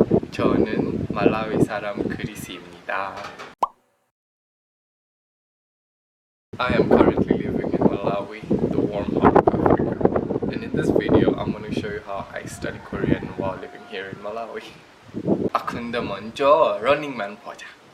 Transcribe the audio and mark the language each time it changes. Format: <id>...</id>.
<ko>저는 말라위 사람 크리스입니다.</ko> <en>I am currently living in Malawi, the warm heart of Africa. And in this video, I'm going to show you how I study Korean while living here in Malawi.</en> <ko>아 근데 먼저 러닝맨 보자.</ko>